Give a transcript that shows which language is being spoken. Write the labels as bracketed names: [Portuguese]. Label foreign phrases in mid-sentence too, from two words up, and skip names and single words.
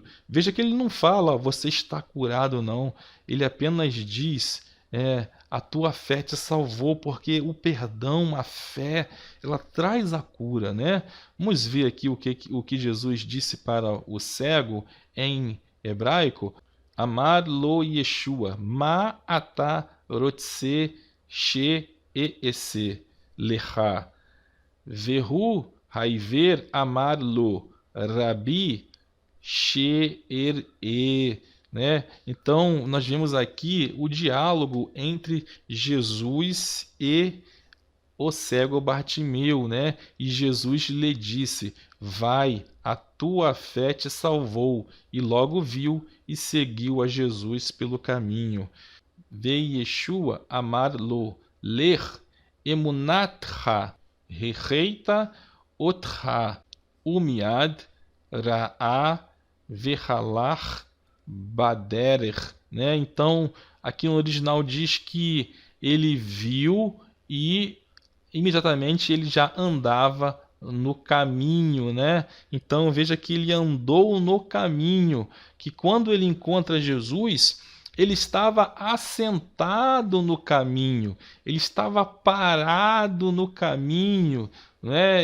[Portuguese] Veja que ele não fala: você está curado, não. Ele apenas diz: a tua fé te salvou, porque o perdão, a fé, ela traz a cura, né? Vamos ver aqui o que Jesus disse para o cego em hebraico. [Hebrew] אמר לו ישוע, מה אתה רוצה שאעשה לך, והוא העיוור אמר לו, rabi she né? [Portuguese] Então, nós vemos aqui o diálogo entre Jesus e o cego Bartimeu, né? E Jesus lhe disse: vai, a tua fé te salvou. E logo viu e seguiu a Jesus pelo caminho. [Hebrew] וישוע אמר לו, לך אמונתך הושיעה אותך, ומיד ראה והלך בדרך, [Portuguese] né? Então, aqui no original diz que ele viu e imediatamente ele já andava no caminho, né? Então, veja que ele andou no caminho, que quando ele encontra Jesus, ele estava assentado no caminho, ele estava parado no caminho, né?